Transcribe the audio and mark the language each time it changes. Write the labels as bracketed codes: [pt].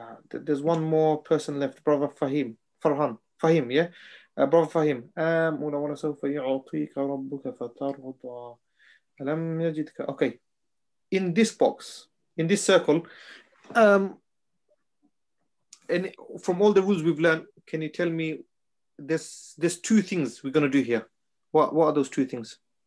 [en] There's one more person left, brother Fahim, yeah. [ar] Brother Fahim. وَلَسَوْفَ يُعْطِيكَ رَبُّكَ فَتَرْضَى [en] Alam yajidka. Okay. In this box, in this circle, and from all the rules we've learned, can you tell me there's two things we're going to do here? What are those two things?